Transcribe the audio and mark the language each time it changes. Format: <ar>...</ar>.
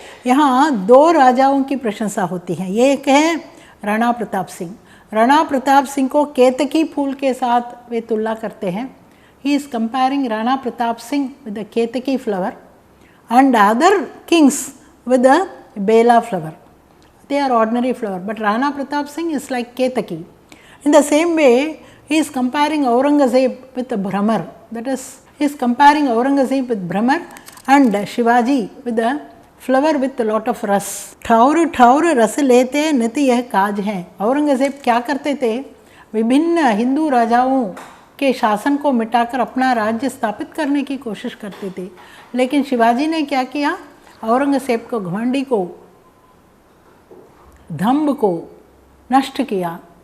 <hi>यहाँ दो राजाओं की प्रशंसा होती है। ये एक है राणा प्रताप सिंह। राणा प्रताप सिंह को केतकी फूल के साथ वे तुलना करते हैं।</hi> <en>He is comparing Rana Pratap Singh with the Ketaki flower and other kings with the bela flower. They are ordinary flower, but Rana Pratap Singh is like Ketaki. In the same way, he is comparing Aurangzeb with the Brahmar. That is, he is comparing Aurangzeb with Brahmar and Shivaji with the flower with a lot of ras.</en> <hi>ठाउर ठाउर रस लेते निति यह काज हैं। औरंगजेब क्या करते थे? विभिन्न हिंदू राजाओं के शासन को मिटाकर अपना राज्य स्थापित करने की कोशिश करते थे, लेकिन शिवाजी ने क्या किया? औरंगजेब को, घमंडी को, धम्ब को नष्ट किया।</hi>